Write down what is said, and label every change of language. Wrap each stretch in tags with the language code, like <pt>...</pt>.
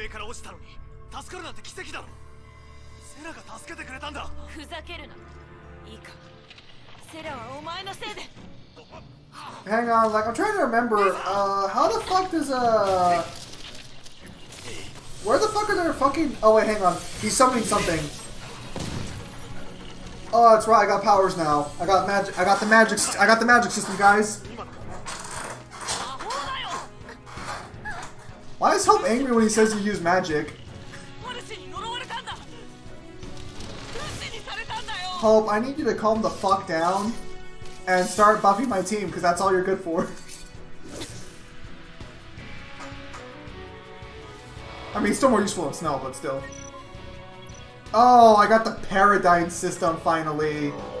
<ja>上から落ちたのに助かるなんて奇跡だろセラが助けてくれたんだふざけるないいかセラはお前のせいで</ja> <en>Hang on, like, I'm trying to remember, how the fuck does, where the fuck are there fucking... Oh, wait, hang on. He's summoning something. Oh, that's right, I got powers now. I got the magic system, guys. Why is Hope angry when he says he used magic?</en> <ja>お主に呪われたんだ無視にされたんだよ</ja> <en>Hope, I need you to calm the fuck down and start buffing my team, because that's all you're good for. I mean, it's still more useful than Snow, but still. Oh, I got the Paradigm system finally.</en>